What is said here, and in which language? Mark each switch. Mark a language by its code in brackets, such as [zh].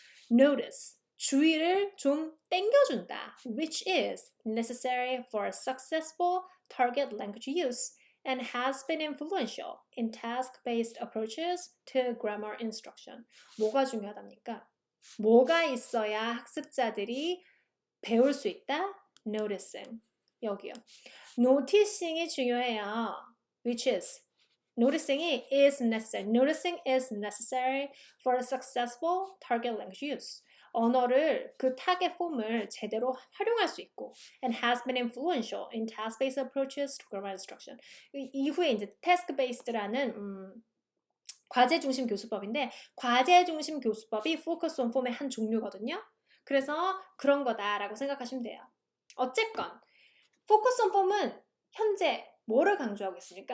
[ko] Notice, 주의를 좀 땡겨준다. [en] Which is necessary for successful target language use and has been influential in task-based approaches to grammar instruction. [ko] 뭐가 중요하답니까? 뭐가 있어야 학습자들이 배울 수 있다? Noticing. 여기요. Noticing이 중요해요. [en] Which is noticing이 is necessary. Noticing is necessary for a successful target language use. [ko] 언어를 그 타겟 폼을 제대로 활용할 수 있고 [en] and has been influential in task-based approaches to grammar instruction. [ko] 이후에 이제 task-based라는 과제 중심 교수법인데 과제 중심 교수법이 focus on form의 한 종류거든요. 그래서 그런 거다라고 생각하시면 돼요. 어쨌건 focus on form은 현재 뭐를 강조하고 있습니까?